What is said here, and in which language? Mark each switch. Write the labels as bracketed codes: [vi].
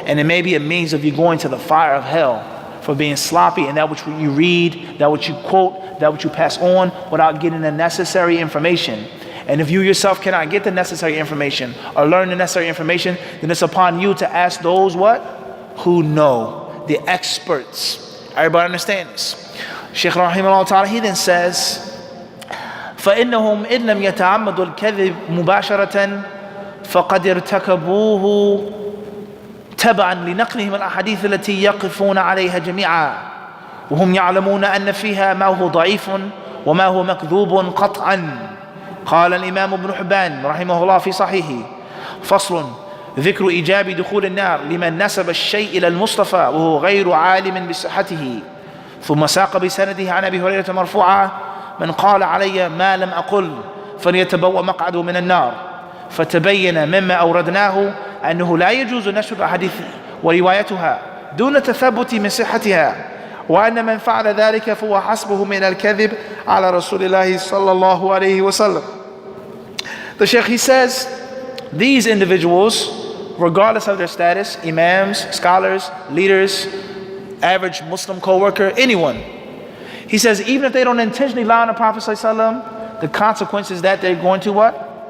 [en] And it may be a means of you going to the fire of hell for being sloppy in that which you read, that which you quote, that which you pass on without getting the necessary information. And if you yourself cannot get the necessary information or learn the necessary information, then it's upon you to ask those what? Who know, the experts. Everybody understand this? Shaykh rahimahullah ta'ala, he then says, [ar] فإنهم إن لم يتعمدوا الكذب مباشرة فقد ارتكبوه تبعا لنقلهم الأحاديث التي يقفون عليها جميعا وهم يعلمون أن فيها ما هو ضعيف وما هو مكذوب قطعا. قال الإمام ابن حبان رحمه الله في صحيحه فصل ذكر إيجاب دخول النار لمن نسب الشيء إلى المصطفى وهو غير عالم بصحته. ثم ساق بسنده عن أبي هريرة مرفوعا من قال علي ما لم أقل فليتبوأ مقعده من النار. فتبين مما أوردناه أنه لا يجوز نشر الأحاديث وروايتها دون تثبت من صحتها وأن من فعل ذلك فهو حسبه من الكذب على رسول الله صلى الله عليه وسلم. [en] The Shaykh, he says, these individuals, regardless of their status, imams, scholars, leaders, average Muslim co-worker, anyone, he says, even if they don't intentionally lie on the Prophet ﷺ, the consequence is that they're going to what?